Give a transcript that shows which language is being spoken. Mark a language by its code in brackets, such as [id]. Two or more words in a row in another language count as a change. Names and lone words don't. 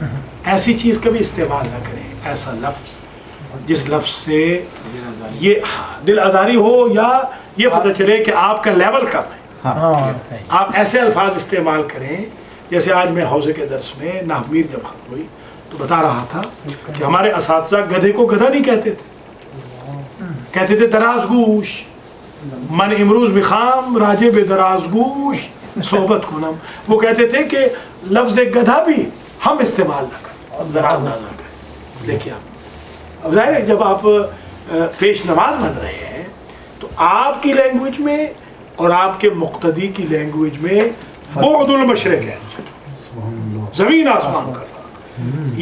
[ur] ایسی چیز کبھی استعمال نہ کریں، ایسا لفظ جس لفظ سے یہ دل آزاری ہو یا یہ پتہ چلے کہ آپ کا لیول کم ہے۔ ہاں آپ ایسے الفاظ استعمال کریں جیسے آج میں حوزے کے درس میں نحویر جب ختم ہوئی تو بتا رہا تھا کہ ہمارے اساتذہ گدھے کو گدھا نہیں کہتے تھے، کہتے تھے دراز گوش، [fa] من امروز بخام راجے بے دراز گوش صحبت کنم۔ [ur] وہ کہتے تھے کہ لفظ گدھا بھی ہم استعمال نہ کریں، دراز نہ کریں۔ دیکھیے اب ظاہر ہے جب آپ پیش نماز بن رہے ہیں تو آپ کی لینگویج میں اور آپ کے مقتدی کی لینگویج میں [ar] بعد المشرق [ur] ہے، زمین آسمان کا فرق۔